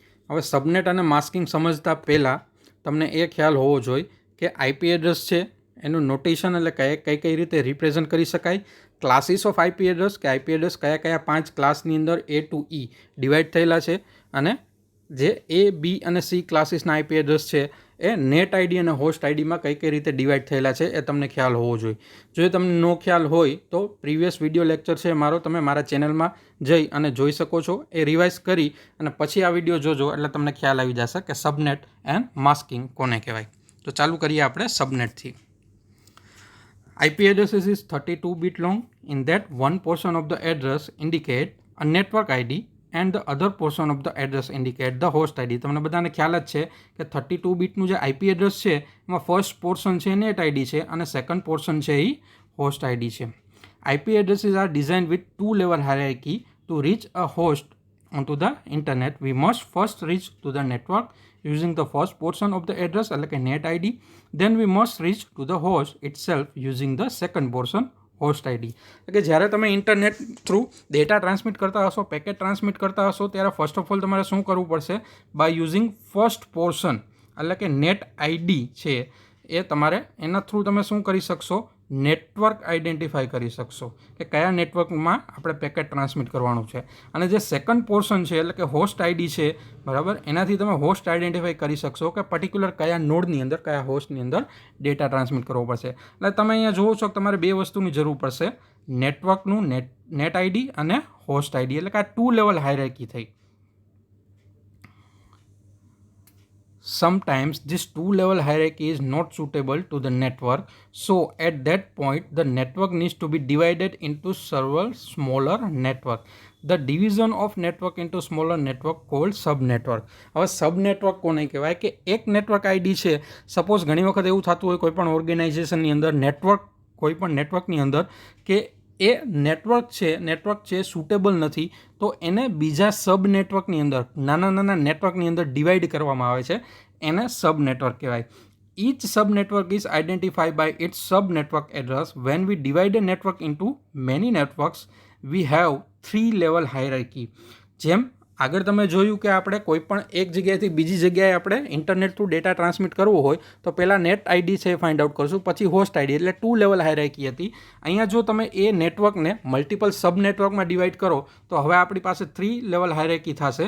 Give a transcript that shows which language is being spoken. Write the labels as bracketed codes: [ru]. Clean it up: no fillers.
[gu] હવે સબનેટ અને માસ્કિંગ સમજતા પહેલાં તમને એ ખ્યાલ હોવો જોઈએ કે આઈપી એડ્રેસ છે એનું નોટેશન એટલે કઈ રીતે રિપ્રેઝન્ટ કરી શકાય, ક્લાસીસ ઓફ આઈપી એડ્રેસ કે આઈપી એડ્રેસ કયા 5 ક્લાસની અંદર A to E ડિવાઈડ થયેલા છે, અને જે A, B અને C ક્લાસીસના આઈપી એડ્રેસ છે એ નેટ આઈડી અને હોસ્ટ આઈડીમાં કઈ રીતે ડિવાઈડ થયેલા છે એ તમને ખ્યાલ હોવો જોઈએ. જો તમને નો ખ્યાલ હોય તો પ્રીવિયસ વિડીયો લેક્ચર છે મારો, તમે મારા ચેનલમાં જઈ અને જોઈ શકો છો. એ રિવાઇઝ કરી અને પછી આ વિડીયો જોજો એટલે તમને ખ્યાલ આવી જશે કે સબનેટ એન્ડ માસ્કિંગ કોને કહેવાય. તો ચાલુ કરીએ આપણે સબનેટથી. [en] IP addresses is 32-bit long. In that, one portion of the address indicate a network ID and the other portion of the address indicate the host ID. [gu] તમને બધાને ખ્યાલ જ છે કે 32 બીટનું જે IP એડ્રેસ છે એમાં ફર્સ્ટ પોર્શન છે નેટ આઈડી છે અને સેકન્ડ પોર્શન છે એ હોસ્ટ આઈડી છે. [en] IP addresses are designed with 2 level hierarchy. To reach a host onto the internet, we must first reach to the network using the first portion of the address [gu] એટલે કે [en] net ID. Then we must reach to the host itself using the second portion, host ID. [gu] એટલે કે જ્યારે તમે internet through data transmit કરતા હશો, packet transmit કરતા હશો, ત્યારે ફર્સ્ટ ઓફ ઓલ તમારે શું કરવું પડશે? બાય યુઝિંગ ફર્સ્ટ પોર્શન એટલે કે નેટ આઈડી છે એ તમારે એના થ્રુ તમે શું કરી શકશો? નેટવર્ક આઈડેન્ટિફાઈ કરી શકશો કે કયા નેટવર્કમાં આપણે પેકેટ ટ્રાન્સમિટ કરવાનું છે. અને જે સેકન્ડ પોર્શન છે એટલે કે હોસ્ટ આઈડી છે, બરાબર, એનાથી તમે હોસ્ટ આઈડેન્ટિફાઈ કરી શકશો કે પર્ટિક્યુલર કયા નોડની અંદર, કયા હોસ્ટની અંદર ડેટા ટ્રાન્સમિટ કરવો પડશે. એટલે તમે અહીંયા જુઓ છો કે તમારે 2 વસ્તુની જરૂર પડશે, નેટવર્કનું નેટ આઈડી અને હોસ્ટ આઈડી. એટલે કે આ 2 લેવલ હાયરાર્કી થઈ. [en] Sometimes this 2 level hierarchy is not suitable to the network, so at that point the network needs to be divided into several smaller network. The division of network into smaller network called subnetwork. [gu] હવે સબનેટવર્ક કોને કહેવાય? કે એક network ID છે. Suppose ઘણી વખત એવું થતું હોય કોઈ પણ ઓર્ગેનાઇઝેશનની અંદર કોઈ પણ નેટવર્કની અંદર કે એ નેટવર્ક છે સુટેબલ નથી, તો એને બીજા સબ નેટવર્કની અંદર, નાના નેટવર્કની અંદર ડિવાઈડ કરવામાં આવે છે, એને સબ નેટવર્ક કહેવાય. [en] Each subnetwork is identified by its subnetwork address. When we divide a network into many networks, we have 3 level hierarchy. [gu] જેમ આગળ તમે જોયું કે આપણે કોઈ પણ એક જગ્યાએથી બીજી જગ્યાએ આપણે ઇન્ટરનેટ થ્રુ ડેટા ટ્રાન્સમિટ કરવો હોય તો પહેલાં નેટ આઈડી છે ફાઇન્ડ આઉટ કરશું, પછી હોસ્ટ આઈડી, એટલે 2 લેવલ હાયરાર્કી હતી. અહીંયા જો તમે એ નેટવર્કને મલ્ટિપલ સબ નેટવર્કમાં ડિવાઈડ કરો તો હવે આપણી પાસે 3 લેવલ હાયરાર્કી થશે.